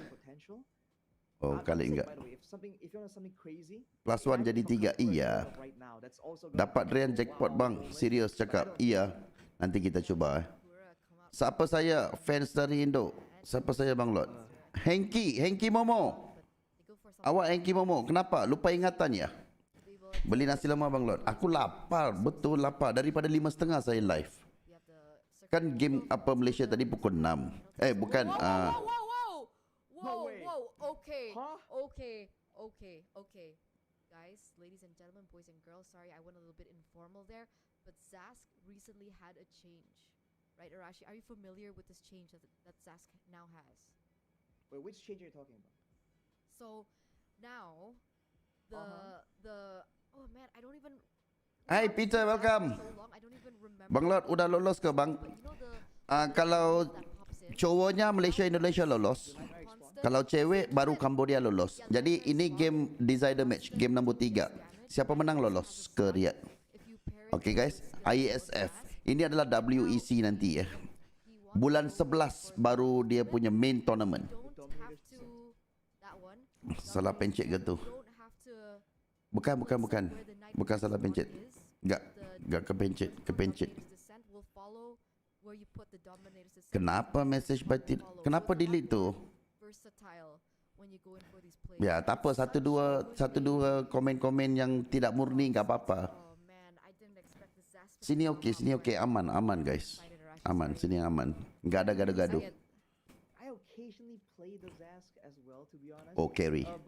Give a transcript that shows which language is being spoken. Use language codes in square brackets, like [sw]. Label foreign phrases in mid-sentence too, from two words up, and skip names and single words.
[id] Oh, kali enggak. [en] Plus one [id] jadi 3. Iya. [ms] Dapat Rian jackpot bang. Serius cakap. Iya. Nanti kita cuba Siapa saya? Fans dari Indo. Siapa saya Bang Lot? Henki Momo. Awak Henki Momo. Kenapa? Lupa ingatan ya? Beli nasi lemak Bang Lot. Aku lapar. Betul lapar. Daripada 5.30 saya live. Kan game apa Malaysia tadi pukul 6. Bukan. Okay. [en] Guys, ladies and gentlemen, boys and girls, sorry I went a little bit informal there, but Zask recently had a change. Right, Arashi? Are you familiar with this change that Zask now has? Wait, which change are you talking about? So, now, oh man, I don't even... Hai Peter, welcome. I don't even remember. [id] Bang Lot, udah lolos ke bang? Kalau cowoknya Malaysia, Indonesia lolos. [ms] Kalau cewek baru Cambodia lolos. Jadi ini [en] game decider match, [ms] game nombor 3. Siapa menang lolos ke Riyadh. [en] Okay guys, IESF. [ms] Ini adalah WEC nanti Bulan 11 baru dia punya main tournament. Salah pencet ke tu? Bukan. [id] Bukan salah pencet. Enggak kepencet. [ms] Kenapa message by kenapa delete tu? Ya, tak apa, satu dua komen-komen yang tidak murni enggak apa-apa. Sini okey, aman guys. Aman, sini aman. Enggak ada gaduh-gaduh. Oh, carry.